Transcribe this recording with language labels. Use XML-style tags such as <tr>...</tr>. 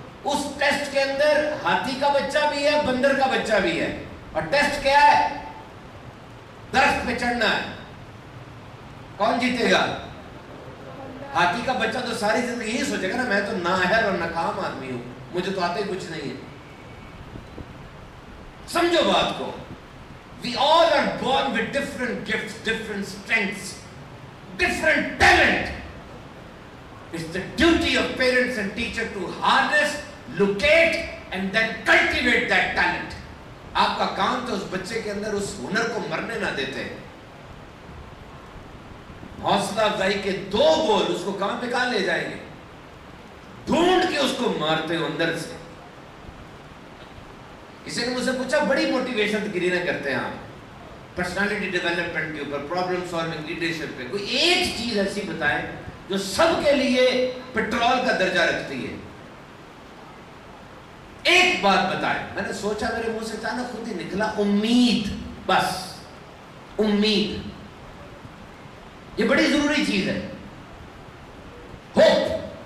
<ur>اس test کے اندر ہاتھی کا بچہ بھی ہے، بندر کا بچہ بھی ہے، اور ٹیسٹ کیا ہے؟ درخت پہ چڑھنا ہے۔ کون جیتے گا؟ ہاتھی کا بچہ تو ساری زندگی یہی سوچے گا نا، میں تو نااہل اور ناکام آدمی ہوں، مجھے تو آتے ہی کچھ نہیں ہے۔ سمجھو بات کو،</ur> <en>we all are born with different gifts, different strengths, different talent. It's the duty of parents and teachers to harness, locate and then cultivate that talent.</en> <ur>آپ کا کام تو اس بچے کے اندر اس ہنر کو مرنے نہ دیتے، حوصلہ افزائی کے 2 بول اس کو کہاں پہ کہاں لے جائیں گے، ڈھونڈ کے اس کو مارتے ہو اندر سے۔ کسی نے مجھ سے پوچھا بڑی موٹیویشن گری نہ کرتے ہیں آپ پرسنالٹی ڈیولپمنٹ کے اوپر، پرابلم سالونگ، لیڈرشپ پہ، کوئی ایک چیز ایسی بتائیں جو سب کے لیے پیٹرول کا درجہ رکھتی ہے، ایک بات بتائیں۔ میں نے سوچا، میرے منہ سے اچانک خود ہی نکلا، امید۔ بس امید، یہ بڑی ضروری چیز ہے۔ ہوپ،</ur>